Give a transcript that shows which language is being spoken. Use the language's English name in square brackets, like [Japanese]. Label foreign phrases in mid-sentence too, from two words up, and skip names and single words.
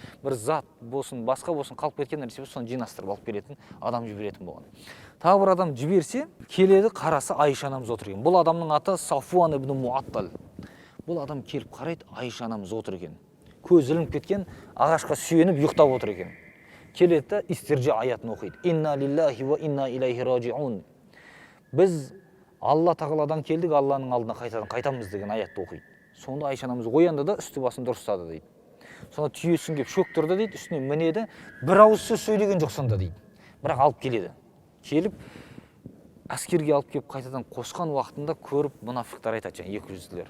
[Kazakh] Бір зат болсын, басқа болсын, қалып кеткен нәрсе болса, соны жинастырып алып келетін адам жіберетін болған. Тағы бір адам жіберсе, келеді, қарасы Айша анамыз отыр екен. Бұл адамның аты Сафуан ибн Муаттал. Бұл адам келіп қарайды, Айша анамыз отыр екен. Көз ілініп кеткен, ағашқа сүйеніп ұйықтап отыр екен. Келеді де истиржа аятын оқиды. [Arabic] إنا لله وإنا إليه راجعون. [Kazakh] Біз Алла тағаладан келдік, Алланың алдына қайтамыз деген аятты оқиды. Сонда Айша анамыз оянды да үсті басын дұрыстады дейді. Сонда түйесін кеп шөктірді дейді, үстіне мінеді, бір ауыз сөз сөйлеген жоқ сонда дейді. Бірақ алып келеді. Келіп әскерге алып келіп қайтадан қосқан уақытында көріп мұнафиқтар айтады, жаңа екі жүзділер.